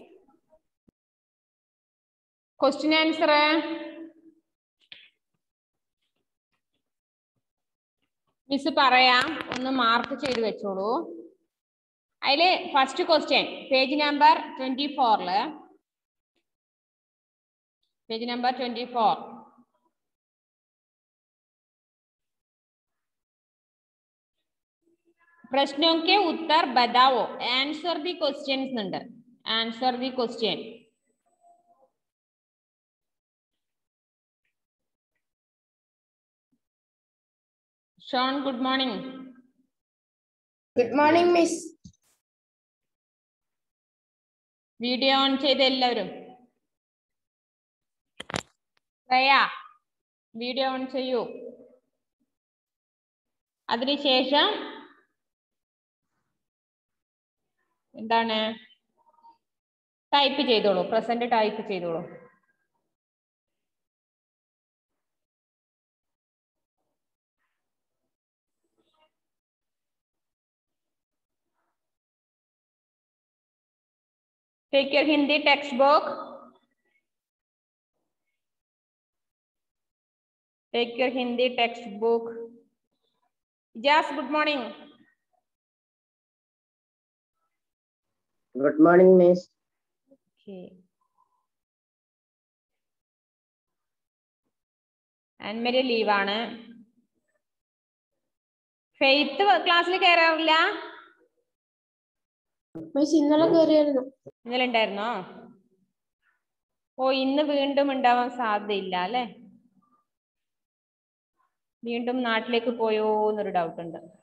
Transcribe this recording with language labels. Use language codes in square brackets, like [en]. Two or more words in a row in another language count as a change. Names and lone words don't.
[en] question answer [ml] മിസ് പറയാം, ഒന്ന് മാർക്ക് ചെയ്ത് വെച്ചോളൂ. അതില് [en] first question page number 24 [hi] पेज नंबर 24 प्रश्नों के उत्तर बताओ. [en] answer the questions ഉണ്ട്. answer the question. Shaun good morning. good morning miss. [ml] വീഡിയോ ഓൺ ചെയ്ത് എല്ലാവരും. വീഡിയോ ഓൺ ചെയ്യൂ. അതിനുശേഷം എന്താണ് ടൈപ്പ് ചെയ്തോളൂ, പ്രസന്റ് ടൈപ്പ് ചെയ്തോളൂ. [en] Take your Hindi textbook. Take your Hindi textbook. Jas, good morning. Good morning, miss. Okay. And मेरे leave ആണ്. [ml] Faith ക്ലാസ്സിൽ കയറാറില്ല? മിസ് ഇന്നലെ കയറിയായിരുന്നു. ഇന്നലെ ഉണ്ടായിരുന്നോ? ഓ, ഇന്ന് വീണ്ടും ഉണ്ടാവാൻ സാധ്യതയില്ല അല്ലെ? വീണ്ടും നാട്ടിലേക്ക് പോയോ എന്നൊരു ഡൗട്ട് ഉണ്ട്.